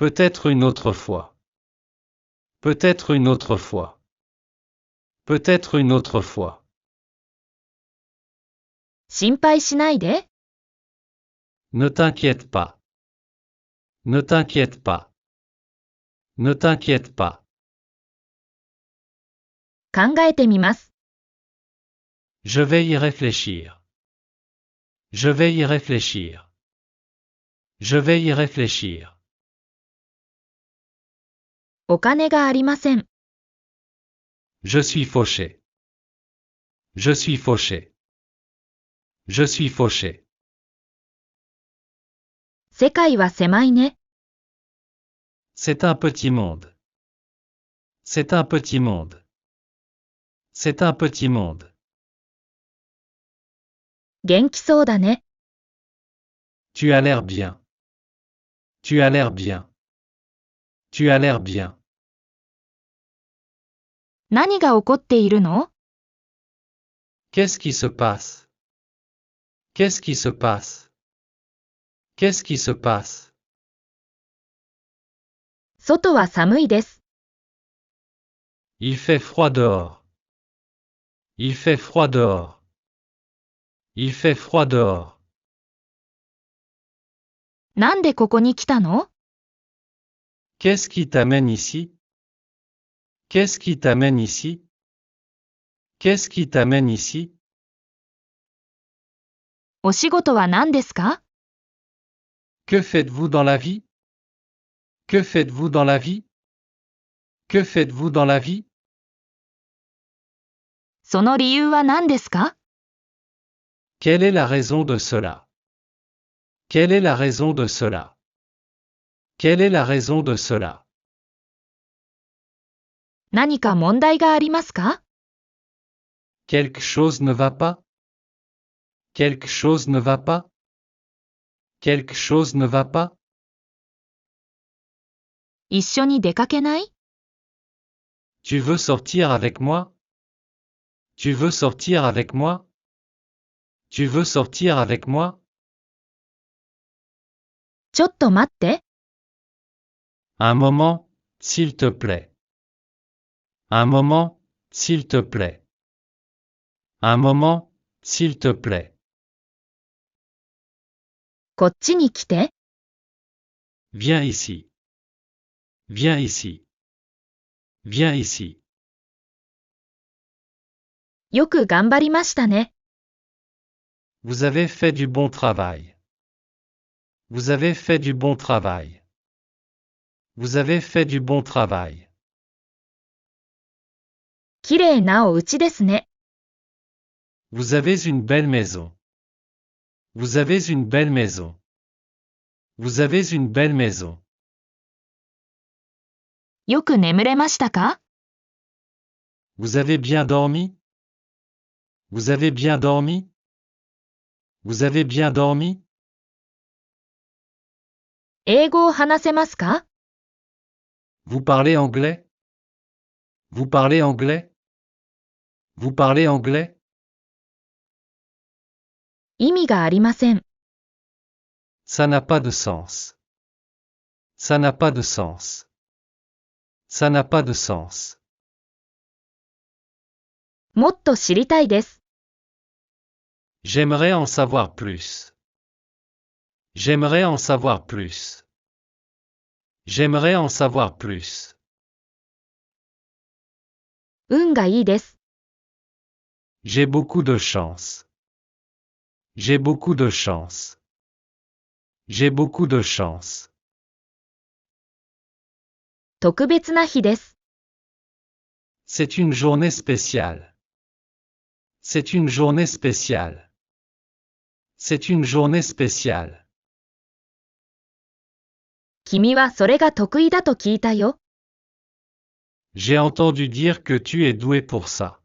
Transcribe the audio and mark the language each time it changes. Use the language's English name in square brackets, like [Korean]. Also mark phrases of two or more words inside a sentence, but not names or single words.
[French] Peut-être une autre fois. Peut-être une autre fois. Peut-être une autre fois. [Japanese] 心配しないで。 [French] Ne t'inquiète pas. Ne t'inquiète pas. Ne t'inquiète pas. [Japanese] 考えてみます。 [French] Je vais y réfléchir. Je vais y réfléchir. Je vais y réfléchir. [Japanese] お金がありません。 [French] Je suis fauché. Je suis fauché. Je suis fauché. [Japanese] 世界は狭いね。 [French] C'est un petit monde. C'est un petit monde. C'est un petit monde. [Japanese] 元気そうだね。 [French] Tu as l'air bien. Tu as l'air bien. Tu as l'air bien. [Japanese] 何が起こっているの？ [French] Qu'est-ce qui se passe? Qu'est-ce qui se passe? Qu'est-ce qui se passe? [Japanese] 外は寒いです。 [French] Il fait froid dehors. Il fait froid dehors. Il fait froid dehors. [Japanese] なんでここに来たの？ [French] Qu'est-ce qui t'amène ici? Qu'est-ce qui t'amène ici? Qu'est-ce qui t'amène ici? [Japanese] お仕事は何ですか？ [French] Que faites-vous dans la vie? Que faites-vous dans la vie? Que faites-vous dans la vie? [Japanese] その理由は何ですか？ [French] Quelle est la raison de cela? Quelle est la raison de cela? Quelle est la raison de cela? [Japanese] 何か問題がありますか？ [French] Quelque chose ne va pas? Quelque chose ne va pas? Quelque chose ne va pas? [Japanese] 一緒に出かけない？ [French] Tu veux sortir avec moi? Tu veux sortir avec moi? Tu veux sortir avec moi? [Japanese] ちょっと待って。 [French] Un moment, s'il te plaît. Un moment, s'il te plaît. Un moment, s'il te plaît. [Japanese] こっちに来て。 [French] Viens ici. Viens ici. Viens ici. [Japanese] よく頑張りましたね。 [French] Vous avez fait du bon travail. Vous avez fait du bon travail. Vous avez fait du bon travail. [Japanese] きれいなお家ですね。 [French] Vous avez une belle maison. Vous avez une belle maison. Vous avez une belle maison. [Japanese] よく眠れましたか？ [French] Vous avez bien dormi? Vous avez bien dormi? Vous avez bien dormi? [Japanese] 英語を話せますか？ [French] Vous parlez anglais? Vous parlez anglais? Vous parlez anglais? [Japanese] 意味がありません。 [French] Ça n'a pas de sens. Ça n'a pas de sens. Ça n'a pas de sens. [Japanese] もっと知りたいです。 [French] J'aimerais en savoir plus. J'aimerais en savoir plus. J'aimerais en savoir plus. [Japanese] 運がいいです。 [French] J'ai beaucoup de chance. J'ai beaucoup de chance. J'ai beaucoup de chance. [Japanese] 特別な日です。 [French] C'est une journée spéciale. C'est une journée spéciale. C'est une journée spéciale. [Japanese] 君はそれが得意だと聞いたよ。 [French] J'ai entendu dire que tu es doué pour ça.